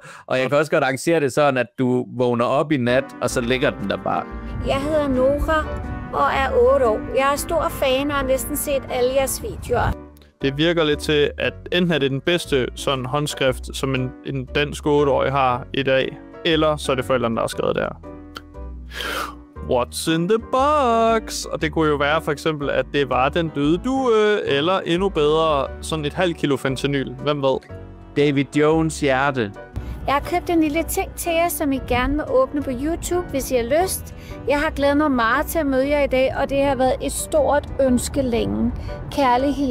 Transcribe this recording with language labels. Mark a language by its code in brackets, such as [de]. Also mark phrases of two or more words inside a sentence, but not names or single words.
[da] Og jeg kan også godt arrangere det sådan, at du vågner op i nat, og så ligger den der bare. Jeg hedder Nora og er 8 år. Jeg er stor fan og har næsten set alle jeres videoer. Det virker lidt til, at enten er det den bedste sådan håndskrift, som en dansk 8-årig har i dag, eller så er det forældrene, der har skrevet det her. [en] What's in the box? [da] Og det kunne jo være for eksempel, at det var den døde due, eller endnu bedre, sådan et halvt kilo fentanyl. Hvem ved? David Jones hjerte. Jeg har købt en lille ting til jer, som I gerne må åbne på YouTube, hvis I har lyst. Jeg har glædet mig meget til at møde jer i dag, og det har været et stort ønske længe.